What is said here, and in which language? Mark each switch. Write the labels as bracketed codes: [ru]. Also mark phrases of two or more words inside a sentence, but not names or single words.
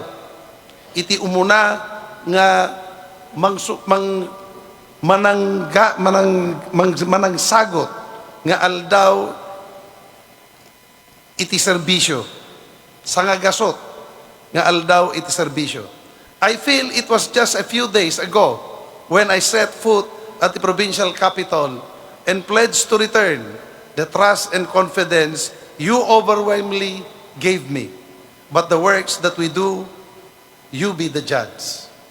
[ilo] Iti umuna nga manangsagot nga aldaw iti serbisyo. Sangagasot nga aldaw iti serbisyo. [en] I feel it was just a few days ago when I set foot at the provincial capital and pledged to return the trust and confidence you overwhelmingly gave me. But the works that we do, you be the judge.